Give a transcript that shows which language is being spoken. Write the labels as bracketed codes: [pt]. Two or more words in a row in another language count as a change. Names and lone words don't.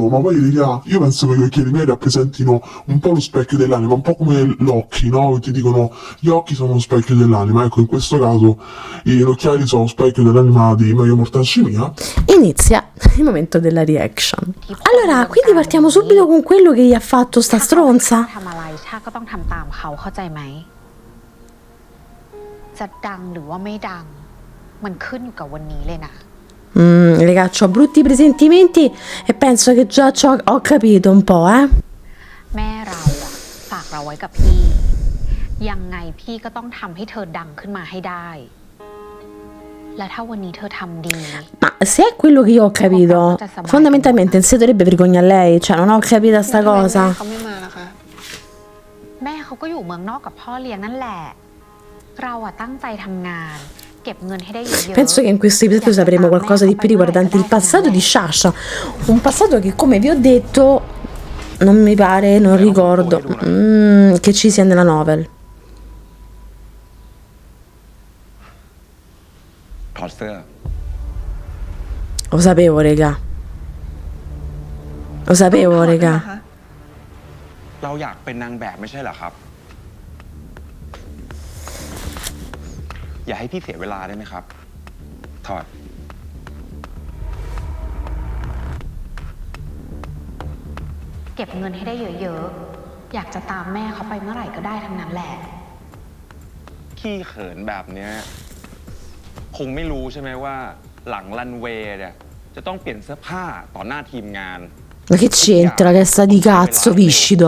[it] Ma poi raga, io penso che gli occhiali miei rappresentino un po' lo specchio dell'anima, un po' come gli occhi, no? Ti dicono gli occhi sono lo specchio dell'anima, ecco, in questo caso gli occhiali sono lo specchio dell'anima di Mario Mortacci mia. inizia il momento della reaction. Allora, quindi partiamo subito con quello che gli ha fatto sta stronza. [th] ทำอะไรชาก็ต้องทำตามเขาเข้าใจไหมจะดังหรือว่าไม่ดังมันขึ้นอยู่กับวันนี้เลยนะ [it] Raga, ho brutti presentimenti e penso che già ho capito un po', [th] แม่เราอะฝากเราไว้กับพี่ยังไงพี่ก็ต้องทำให้เธอดังขึ้นมาให้ได้และถ้าวันนี้เธอทำดี [it] Ma se è quello che io ho capito, fondamentalmente non si dovrebbe vergognare lei, cioè non ho capito sta cosa. [th] เขาไม่มาล่ะคะ แม่เขาก็อยู่เมืองนอกกับพ่อเลี้ยงนั่นแหละเราอะตั้งใจทำงานเก็บเงินให้ได้เยอะๆ [it] Penso che in questo episodio sapremo qualcosa di più riguardante il passato di Sasha, un passato che, come vi ho detto, non mi pare, non ricordo che ci sia nella novel. [th] ถอดเสื้อ [it] Lo sapevo, raga. Lo sapevo, raga. [th] เราอยากเป็นนางแบบไม่ใช่เหรอครับ อย่าให้พี่เสียเวลาได้ไหมครับ ถอด เก็บเงินให้ได้เยอะๆ อยากจะตามแม่เขาไปเมื่อไหร่ก็ได้ทั้งนั้นแหละ ขี้เขินแบบเนี้ยคงไม่รู้ใช่ไหมว่าหลังรันเวย์เนี่ยจะต้องเปลี่ยนเสื้อผ้าต่อหน้าทีมงาน [it] Ma che c'entra che sta di cazzo, viscido?